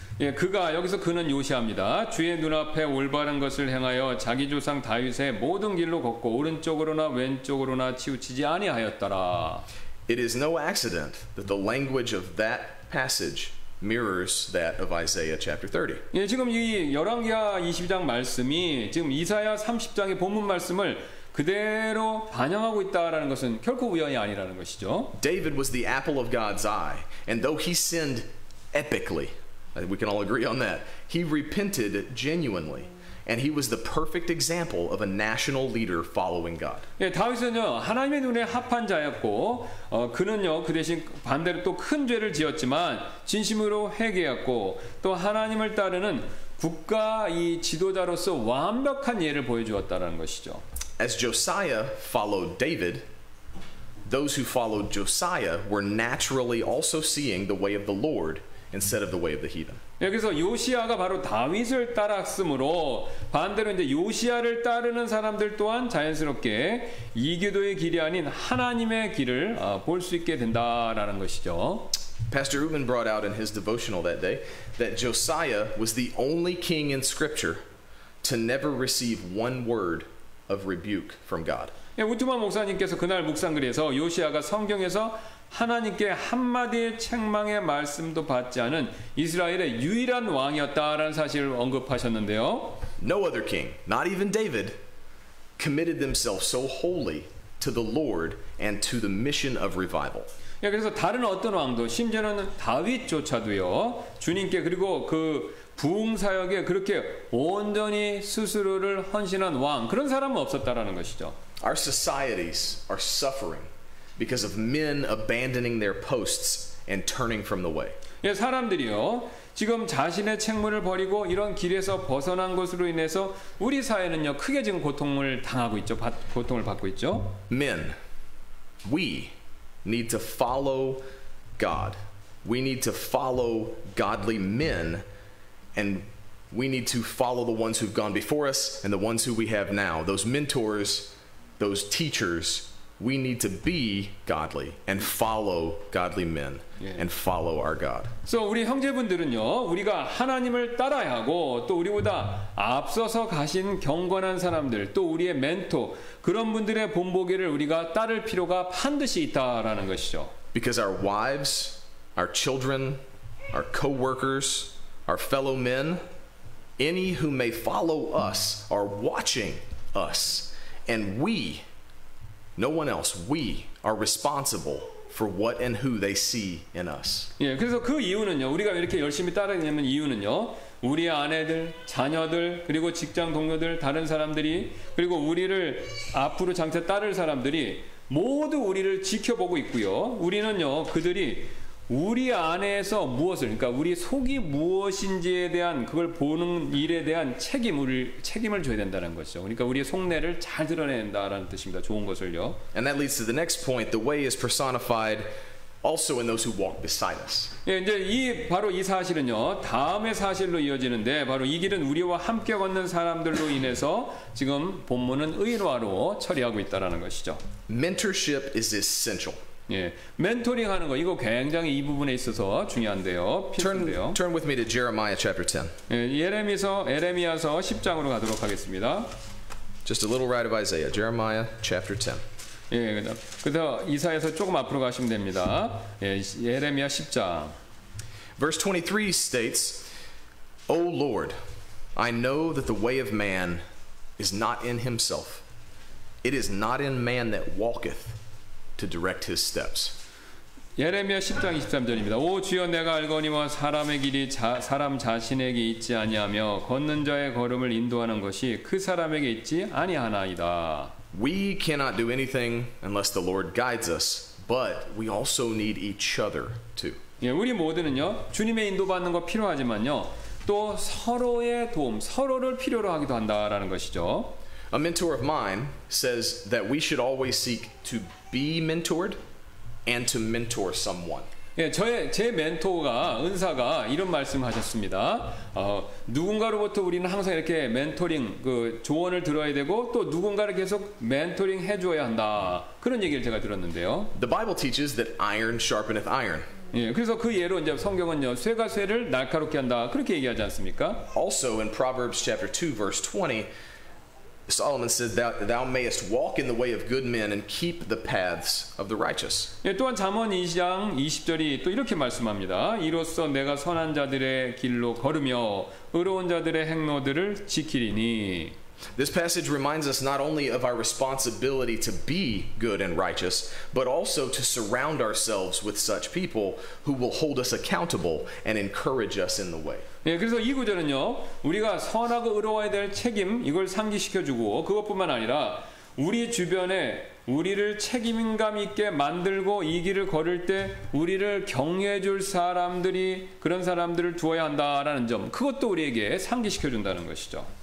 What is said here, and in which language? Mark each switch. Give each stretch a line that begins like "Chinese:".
Korean: 예, 여기서 그는 요시아입니다. 주의 눈앞에 올바른 것을 행하여 자기 조상 다윗의 모든 길로 걷고 오른쪽으로나 왼쪽으로나 치우치지 아니하였더라.
English: It is no accident that the language of that passage mirrors that of Isaiah chapter 30.
Korean: 예, 지금 이 열왕기하 22장 말씀이 지금 이사야 30장의 본문 말씀을 그대로 반영하고 있다라는 것은 결코 우연이 아니라는 것이죠.
English: David was the apple of God's eye, and though he sinned epically, we can all agree on that, he repented genuinely, and he was the perfect example of a national leader following God.
Korean: 예, 다윗은요 하나님의 눈에 합한 자였고 그는요 그 대신 반대로 또 큰 죄를 지었지만 진심으로 회개했고 또 하나님을 따르는 국가 이 지도자로서 완벽한 예를 보여주었다는 것이죠.
English: As Josiah followed David, those who followed Josiah were naturally also seeing the way of the Lord instead of the way of the heathen.
Korean: 여기서 요시아가 바로 다윗을 따랐으므로 반대로 이제 요시아를 따르는 사람들 또한 자연스럽게 이교도의 길이 아닌 하나님의 길을 볼 수 있게 된다라는 것이죠.
English: Pastor Utman brought out in his devotional that day that Josiah was the only king in Scripture to never receive one word of rebuke from God.
Korean: 예, 우트만 목사님께서 그날 묵상글에서 요시아가 성경에서 하나님께 한마디의 책망의 말씀도 받지 않은 이스라엘의 유일한 왕이었다라는 사실을 언급하셨는데요.
English: No other king, not even David, committed themselves so wholly to the Lord and to the mission of revival.
Korean: 예, 그래서 다른 어떤 왕도 심지어는 다윗조차도요 주님께 그리고 그 부흥 사역에 그렇게 온전히 스스로를 헌신한 왕 그런 사람은 없었다라는 것이죠.
English: Our societies are suffering because of men abandoning their posts and turning from the way.
Korean: 예, 사람들이요 지금 자신의 책무를 버리고 이런 길에서 벗어난 것으로 인해서 우리 사회는요 크게 지금 고통을 당하고 있죠. 고통을 받고 있죠.
English: Men, we need to follow God. We need to follow godly men, and we need to follow the ones who've gone before us and the ones who we have now. Those mentors, those teachers, we need to be godly and follow godly men and follow our God.
Korean: 그래서 우리 형제분들은요 우리가 하나님을 따라야 하고 또 우리보다 앞서서 가신 경건한 사람들 또 우리의 멘토 그런 분들의 본보기를 우리가 따를 필요가 반드시 있다라는 것이죠.
English: Because our wives, our children, our co-workers, our fellow men, any who may follow us are watching us, and we, no one else, we are responsible for what and who they see in us.
Korean: 예, 그래서 그 이유는요. 우리가 이렇게 열심히 따르는 이유는요. 우리의 아내들, 자녀들, 그리고 직장 동료들, 다른 사람들이 그리고 우리를 앞으로 장차 따를 사람들이 모두 우리를 지켜보고 있고요. 우리는요. 그들이 우리 안에서 무엇을 그러니까 우리 속이 무엇인지에 대한 그걸 보는 일에 대한 책임을 줘야 된다는 것이죠. 그러니까 우리의 속내를 잘 드러낸다라는 뜻입니다. 좋은 것을요.
English: And that leads to the next point. The way is personified also in those who walk beside us.
Korean: 예, 이제 바로 이 사실은요. 다음의 사실로 이어지는데 바로 이 길은 우리와 함께 걷는 사람들로 인해서 지금 본문은 의로화로 처리하고 있다라는 것이죠.
English: Mentorship is essential.
Korean: 예, 멘토링 하는 거 이거 굉장히 이 부분에 있어서 중요한데요. 필수인데요.
English: Turn with me to Jeremiah chapter 10.
Korean: 예, 에레미야서 10장으로 가도록 하겠습니다.
English: Just a little right of Isaiah. Jeremiah chapter 10.
Korean: 예, 그래서 이사야서 조금 앞으로 가시면 됩니다. 예, 예레미야 10장.
English: Verse 23 states, O Lord, I know that the way of man is not in himself. It is not in man that walketh to direct his steps.
Korean: 예레미야 10장 23절입니다. 오 주여 내가 알거니와 사람의 길이 사람 자신에게 있지 아니하며 걷는 자의 걸음을 인도하는 것이 그 사람에게 있지 아니하나이다.
English: We cannot do anything unless the Lord guides us, but we also need each other too.
Korean: 예, 우리 모두는요 주님의 인도받는 거 필요하지만요 또 서로의 도움, 서로를 필요로 하기도 한다라는 것이죠.
English: A mentor of mine says that we should always seek to be mentored and to mentor someone.
Korean: 예, 제 멘토가 은사가 이런 말씀하셨습니다. 누군가로부터 우리는 항상 이렇게 멘토링 그 조언을 들어야 되고 또 누군가를 계속 멘토링 해줘야 한다. 그런 얘기를 제가 들었는데요.
English: The Bible teaches that iron sharpeneth iron.
Korean: 예, 그래서 그 예로 이제 성경은요 쇠가 쇠를 날카롭게 한다 그렇게 얘기하지 않습니까?
English: Also in Proverbs chapter 2 verse 20, Solomon says thou mayest walk in the way of good men and keep the paths of the righteous.
Korean: 예, 또한 잠언 2장 20절이 또 이렇게 말씀합니다. 이로써 내가 선한 자들의 길로 걸으며 의로운 자들의 행로들을 지키리니.
English: This passage reminds us not only of our responsibility to be good and righteous, but also to surround ourselves with such people who will hold us accountable and encourage us in the way.
Korean: 예, 그래서 이 구절은요, 우리가 선하고 의로워야 될 책임, 이걸 상기시켜주고, 그것뿐만 아니라, 우리 주변에 우리를 책임감 있게 만들고 이 길을 걸을 때 우리를 격려해 줄 사람들이, 그런 사람들을 두어야 한다라는 점, 그것도 우리에게 상기시켜준다는 것이죠.